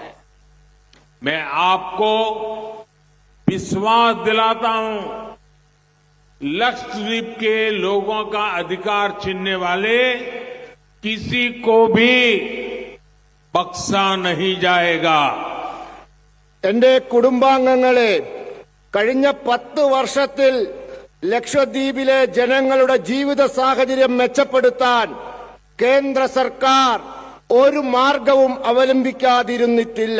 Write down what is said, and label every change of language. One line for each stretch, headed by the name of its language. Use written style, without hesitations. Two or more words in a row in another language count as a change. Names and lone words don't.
Hindi: मैं आपको विश्वास दिलाता हूं, लक्षद्वीप के लोगों का अधिकार छीनने वाले किसी को भी बख्शा नहीं जाएगा।
Malayalam: എന്റെ കുടുംബാംഗങ്ങളെ, കഴിഞ്ഞ 10 വർഷത്തിൽ ലക്ഷദ്വീപിലെ ജനങ്ങളുടെ ജീവിത സാഹചര്യം മെച്ചപ്പെടുത്താൻ കേന്ദ്ര സർക്കാർ ഒരു മാർഗവും അവലംബിക്കാതിരുന്നിട്ടില്ല.